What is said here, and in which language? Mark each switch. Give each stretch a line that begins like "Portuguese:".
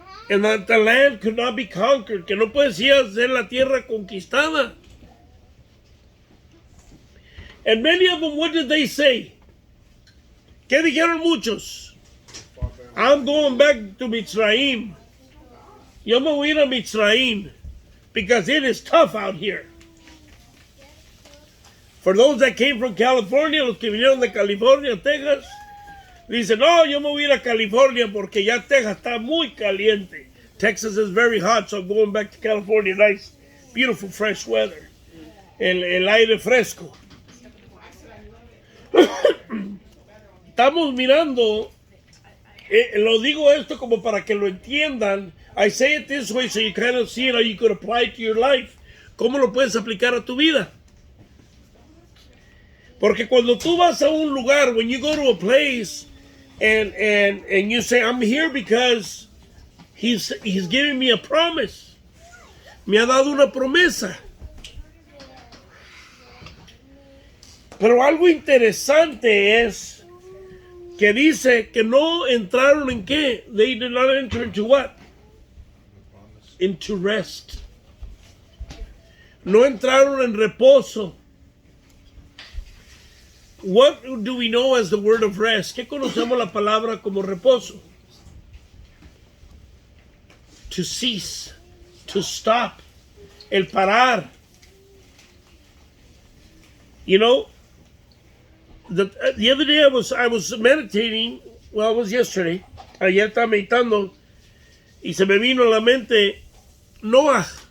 English: And that the land could not be conquered.
Spanish: Que no podía ser la tierra conquistada.
English: And many of them, what did they say?
Spanish: ¿Qué dijeron muchos?
English: I'm going back to Mitzrayim.
Spanish: Yo me voy a ir a Mitzrayim
English: because it is tough out here. For those that came from California,
Spanish: los que vinieron de California, Texas, dicen, no, yo me voy a ir a California porque ya Texas está muy caliente.
English: Texas is very hot, so I'm going back to California. Nice, beautiful, fresh weather.
Spanish: El aire fresco. Estamos mirando, lo digo esto como para que lo entiendan.
English: I say it this way so you kind of see it how you could apply it to your life.
Spanish: ¿Cómo lo puedes aplicar a tu vida? Porque cuando tú vas a un lugar,
English: when you go to a place and you say, I'm here because he's giving me a promise.
Spanish: Me ha dado una promesa. Pero algo interesante es que dice que no entraron en qué.
English: They did not enter into what? Into rest.
Spanish: No entraron en reposo.
English: What do we know as the word of rest?
Spanish: ¿Qué conocemos la palabra como reposo?
English: To cease, to stop,
Spanish: el parar.
English: You know, the other day I was meditating. Well, it was yesterday.
Spanish: Ayer estaba meditando y se me vino a la mente Noé.